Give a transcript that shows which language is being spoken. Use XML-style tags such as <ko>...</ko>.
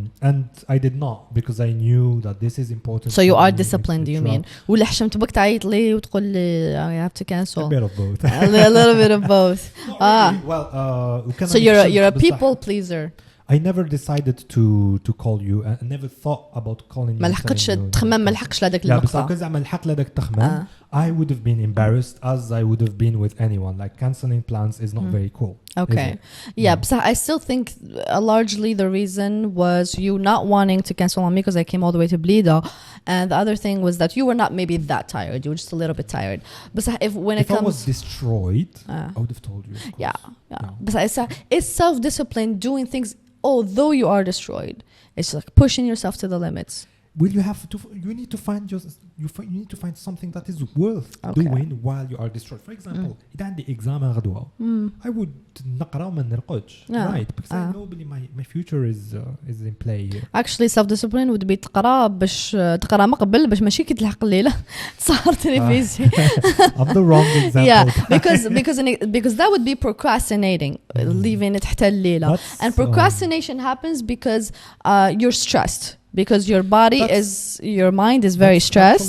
<en>And I did not because I knew that this is important. So you are disciplined, you mean?</en> <ar>ولا حشمت بك تعيط لي وتقول لي</ar> <en>I have to cancel. A bit of both. A little bit of both. Really. Well, so you're a people pleaser. I never decided to call you. I never thought about calling you.</en> <ar>ما لحقتش تخمم ما لحقش لهداك النقطة. لا بس زعما لحق لهداك التخمام.</ar> <en>I would have been embarrassed as I would have been with anyone. Like cancelling plans is not very cool. Okay. Yeah, but I still think largely the reason was you not wanting to cancel on me because I came all the way to Blida, and the other thing was that you were not maybe that tired. You were just a little bit tired. But if I was destroyed, I would have told you. Yeah. But it's self-discipline, doing things although you are destroyed. It's like pushing yourself to the limits. Will you have to? You need to find you need to find something that is worth doing while you are destroyed. For example,</en> <ar>إذا عندي</ar> <en>exam</en> <ar>غدوة,</ar> <en>I would</en> <ar>نقرأ وما نرقدش,</ar> <en>right? Because I know my future is in play here. Actually, self-discipline would be</en> <ar>تقرأ باش تقرأ ما قبل باش ماشي كي تلحق الليلة تصهر تلفزيون.</ar> <en>I'm the wrong example. Yeah, because that would be procrastinating, leaving it</en> <ar>حتى الليلة.</ar> <en>And procrastination happens because you're stressed. Because your mind is very stressed.</en>